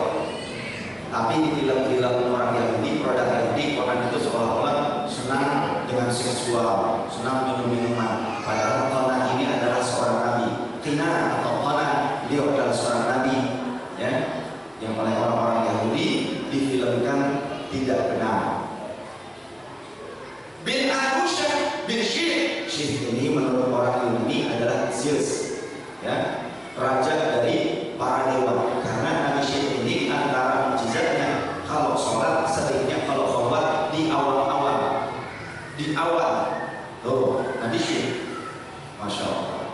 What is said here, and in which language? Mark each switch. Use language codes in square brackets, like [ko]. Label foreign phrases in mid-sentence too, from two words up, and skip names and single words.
[id] Tapi di film-film orang Yahudi, produk Yahudi, Conan itu seolah-olah senang dengan seksual, senang minum-minuman. Padahal Conan ini adalah seorang nabi. Kinan atau Conan, beliau adalah seorang nabi, ya, yang oleh orang-orang Yahudi difilmkan tidak benar. Bin Arusyah bin Syih. Syih ini menurut orang Yunani adalah Zeus, ya, raja dari para dewa. Karena Nabi Syih ini antara mukjizatnya kalau sholat sebaiknya kalau sholat di awal-awal, di awal. Tuh Nabi Syih, [ar] masya Allah.